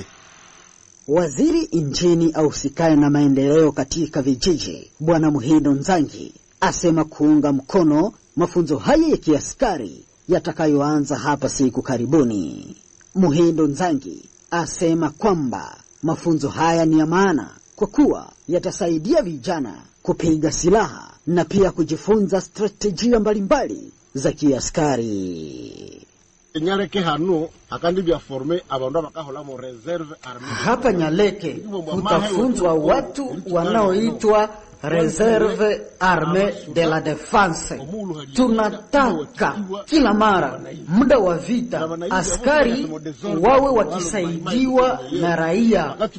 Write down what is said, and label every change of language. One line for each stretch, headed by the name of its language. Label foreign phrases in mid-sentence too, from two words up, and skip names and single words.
Swahili: Waziri nchini ahusikaye na maendeleo katika vijiji Bwana Muhindo Nzangi asema kuunga mkono mafunzo haya ya kiaskari yatakayoanza hapa siku karibuni. Muhindo Nzangi asema kwamba mafunzo haya ni ya maana kwa kuwa yatasaidia vijana kupiga silaha na pia kujifunza strategia mbalimbali za kiaskari.
Nande: Nyaleke hano akandi bya forme abandu bakahola mu
French: reserve armée.
Swahili: Hapa Nyaleke kutafunzwa watu wanaoitwa
French: Reserve Armée de la Défense.
Swahili: Tunataka kila mara muda wa vita askari wawe wakisaidiwa na raia.